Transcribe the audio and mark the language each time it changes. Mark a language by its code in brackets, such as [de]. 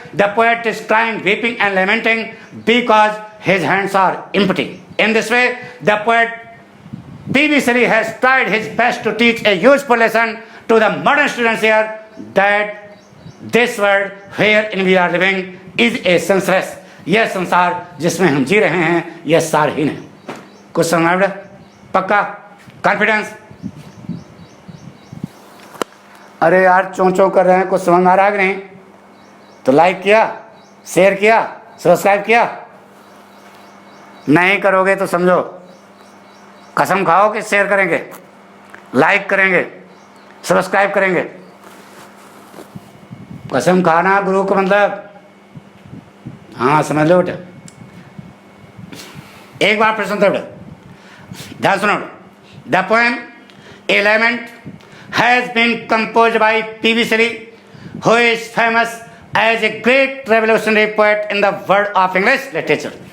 [en] The poet is crying, weeping and lamenting because his hands are empty. In this way, the poet P.V. Shelley has tried his best to teach a useful lesson to the modern students here, that this world wherein we are living is a senseless. [hi] यह संसार जिसमें हम जी रहे हैं यह सारहीन है. कुछ समझ में पक्का कॉन्फिडेंस? अरे यार चों चों कर रहे हैं, कुछ समझ में आ रहा है कि नहीं? तो लाइक किया, शेयर किया, सब्सक्राइब किया? नहीं करोगे तो समझो कसम खाओ कि शेयर करेंगे, लाइक करेंगे, सब्सक्राइब करेंगे. कसम खाना गुरु को मतलब हाँ समझ लो बेटा. एक बार फिर सुनते बेटा, ध्यान सुनो. [en] The poem a lament has been composed by P.V. Shelley, who is famous as a great revolutionary poet in the world of English literature.